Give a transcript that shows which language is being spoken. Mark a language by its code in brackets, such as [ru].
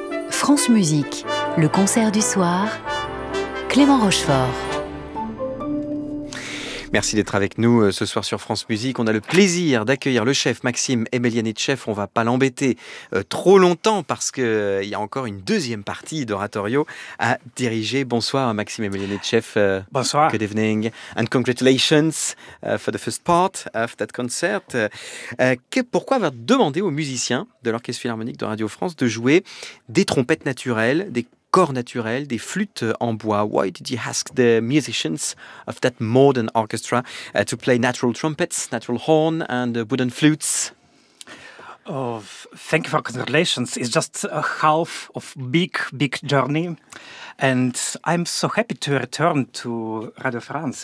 [fr] France Musique, le concert du soir, Clément Rochefort. Merci d'être avec nous ce soir sur France Musique. On a le plaisir d'accueillir le chef Maxime Emelianichev. On ne va pas l'embêter trop longtemps parce qu'il y a encore une deuxième partie d'oratorio à diriger. Bonsoir Maxime Emelianichev. Bonsoir. [en] Good evening and congratulations for the first part of that concert. [fr] Pourquoi avoir demandé aux musiciens de l'Orchestre Philharmonique de Radio France de jouer des trompettes naturelles, des corps naturels, des flûtes en bois? [en] Why did you ask the musicians of that modern orchestra to play natural trumpets, natural horn and wooden flutes? Oh, thank you for congratulations. It's just a half of big journey. And I'm so happy to return to Radio France.